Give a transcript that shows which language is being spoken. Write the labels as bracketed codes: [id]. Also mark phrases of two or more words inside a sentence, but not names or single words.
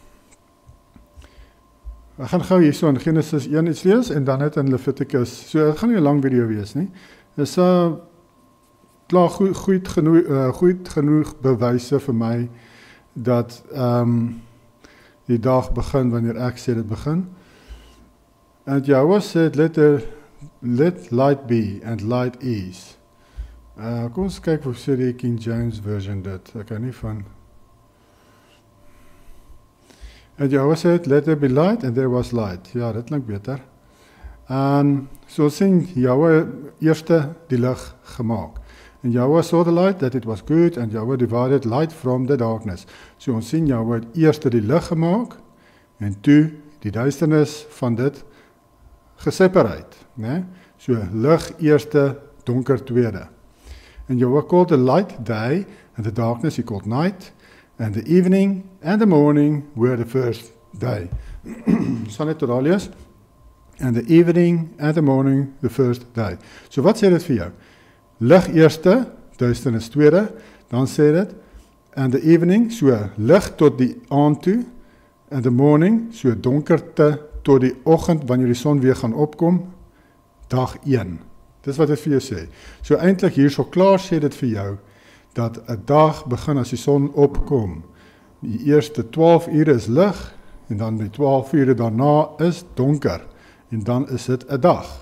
[af] Ek gaan gou hierso in Genesis 1 iets lees, en dan net in Levitikus. So, dit gaan nie 'n lang video wees nie. Dis klaar goed genoeg bewyse vir my dat die dag begin wanneer ek sê dit begin. [en] And Yahweh said, let light be and light is. [af] Kom ons kyk hoe sê die King James version dit. Ek kan nie van. [en] And Yahweh said, let there be light and there was light. [af] Ja, dit klink beter. En so sien Yahweh eerste die lig gemaak. [en] And Yahweh saw the light, that it was good, and Yahweh divided light from the darkness. [af] So ons sien Yahweh het eerste die lig gemaak, en toe die duisternis van dit geseparate. Nee? So lig eerste, donker tweede. [en] And Yahweh called the light day, and the darkness he called night, and the evening and the morning were the first day. [af] Sal net tot daar lees. [en] And the evening and the morning the first day. [af] So wat sê dit vir jou? Lig eerste, duisternis tweede, dan sê dit, [en] and the evening, [af] so lig tot die aand toe, [en] and the morning, [af] so donkerte tot die oggend, wanneer die son weer gaan opkom, dag 1. Dis wat dit vir jou sê. So eintlik hier so klaar sê dit vir jou, dat 'n dag begin as die son opkom. Die eerste 12 ure is lig, en dan die 12 ure daarna is donker, en dan is dit 'n dag.